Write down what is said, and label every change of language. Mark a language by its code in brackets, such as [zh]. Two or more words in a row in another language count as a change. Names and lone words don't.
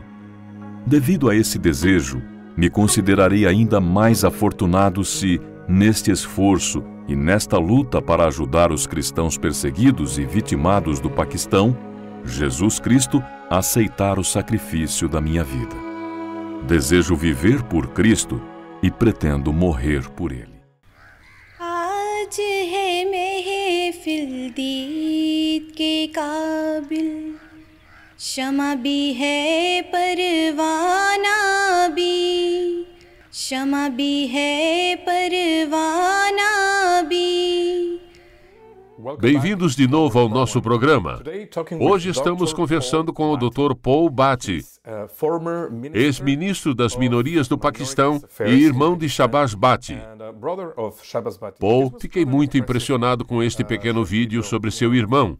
[pt] Devido a esse desejo, me considerarei ainda mais afortunado se, neste esforço e nesta luta para ajudar os cristãos perseguidos e vitimados do Paquistão, Jesus Cristo aceitar o sacrifício da minha vida. Desejo viver por Cristo e pretendo morrer por Ele. [hi] क्षमा भी है परवाना भी। [pt] Bem-vindos de novo ao nosso programa. Hoje estamos conversando com o Dr. Paul Bhatti, ex-ministro das minorias do Paquistão e irmão de Shahbaz Bhatti. Paul, fiquei muito impressionado com este pequeno vídeo sobre seu irmão.